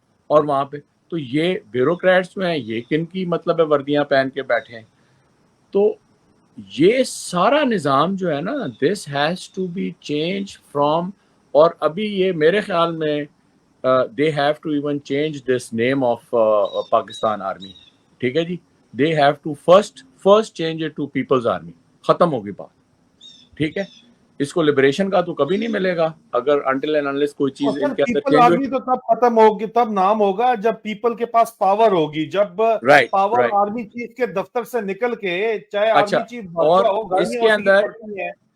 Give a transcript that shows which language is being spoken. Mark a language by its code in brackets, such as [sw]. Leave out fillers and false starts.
[ur] اور وہاں پہ تو یہ بیوروکریٹس جو ہیں یہ کن کی مطلب ہے وردیاں پہن کے بیٹھے ہیں. تو یہ سارا نظام جو ہے نا [en] this has to be change from, [ur] اور ابھی یہ میرے خیال میں [en] they have to even change this name of Pakistan Army. [ur] ٹھیک ہے جی، [en] they have to first change it to People's Army. [ur] ختم ہوگی بات، ٹھیک ہے. اس کو لبریشن کا تو کبھی نہیں ملے گا اگر [en] until and unless [ur] کوئی چیز ان کے اندر [en] people change [ur] آرمی تو تب ختم ہوگی، تب نام ہوگا جب پیپل کے پاس پاور ہوگی، جب پاور آرمی چیف کے دفتر سے نکل کے، چاہے آرمی چیف بادشاہ ہو، گاڑیاں اسی کی پڑتی ہیں.